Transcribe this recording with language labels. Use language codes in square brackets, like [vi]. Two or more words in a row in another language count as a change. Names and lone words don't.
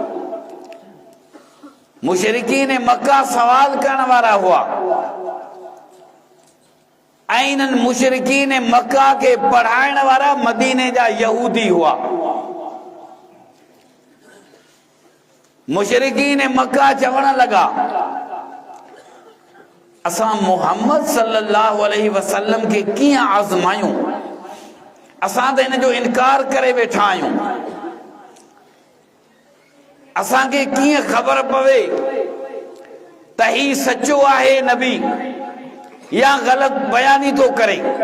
[sd] मुशरिकीन मक्का सवाल करण वारा हुआ, ऐं इन्हनि मुशरिकीन मक्का खे पढ़ाइण वारा मदीने जा यहूदी हुआ। मुशरिकीन मक्का चवण लगा, असां मुहम्मद [ar] صلى الله عليه وسلم [sd] खे कीअं आज़मायूं? असां त हिन जो इनकार करे वेठा आहियूं। असांखे कीअं ख़बर पवे त ही सचो आहे नबी या ग़लत बयानी थो करे?